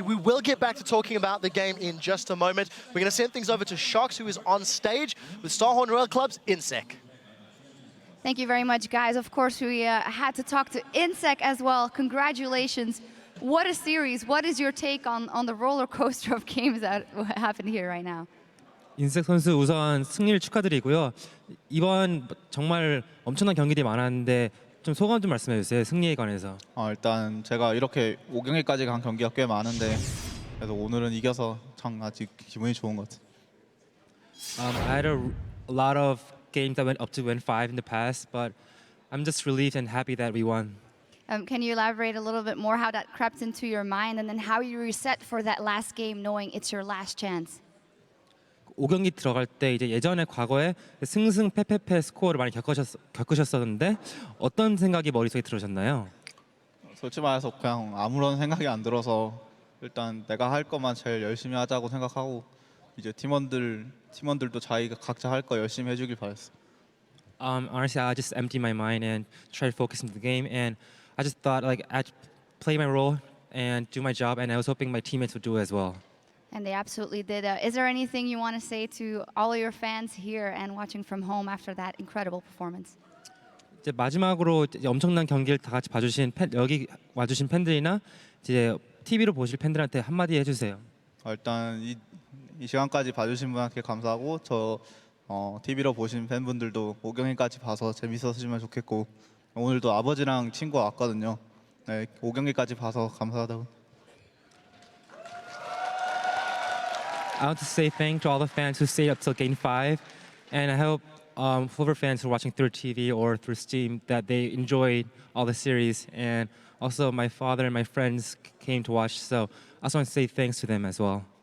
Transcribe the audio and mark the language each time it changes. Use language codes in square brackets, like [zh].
[en] We will get back to talking about the game in just a moment. We're going to send things over to Sharks, who is on stage with Starhorn Royal Club's InSec. Thank you very much, guys. Of course, we had to talk to InSec as well. Congratulations. What a series. What is your take on the roller coaster of games that happened here right now? [ko] 인색 선수 우선 승리를 축하드리고요. 이번 정말 엄청난 경기들이 많았는데 좀 소감 좀 말씀해 주세요. 승리에 관해서. 일단 제가 이렇게 5경기까지 간 경기가 꽤 많은데 그래도 오늘은 이겨서 참 아직 기분이 좋은 것 같아요. [en] I had a lot of games that went up to win 5 in the past, but I'm just relieved and happy that we won. Can you elaborate a little bit more how that crept into your mind and then how you reset for that last game knowing it's your last chance? [ko] 5경기 들어갈 때 이제 예전에 과거에 승승패패패 스코어를 많이 겪으셨었는데 어떤 생각이 머릿속에 들으셨나요? 솔직히 말해서 그냥 아무런 생각이 안 들어서 일단 내가 할 것만 제일 열심히 하자고 생각하고 이제 팀원들도 자기가 각자 할 거 열심히 해주길 바랬어. [en] Honestly, I just emptied my mind and tried to focus on the game, and I just thought like I'd play my role and do my job, and I was hoping my teammates would do it as well. And they absolutely did. Is there anything you want to say to all of your fans here and watching from home after that incredible performance? [ko] 이제 마지막으로 이제 엄청난 경기를 다 같이 봐주신 여기 와주신 팬들이나 이제 TV로 보실 팬들한테 한마디 해주세요. 일단 이 시간까지 봐주신 분한테 감사하고 저 TV로 보신 팬분들도 5경기까지 봐서 재밌었으면 좋겠고 오늘도 아버지랑 친구가 왔거든요. 네, 5경기까지 봐서 감사하다고. [en] I want to say thank to all the fans who stayed up till Game 5, and I hope whoever fans who are watching through TV or through Steam that they enjoyed all the series, and also my father and my friends came to watch, so I just want to say thanks to them as well.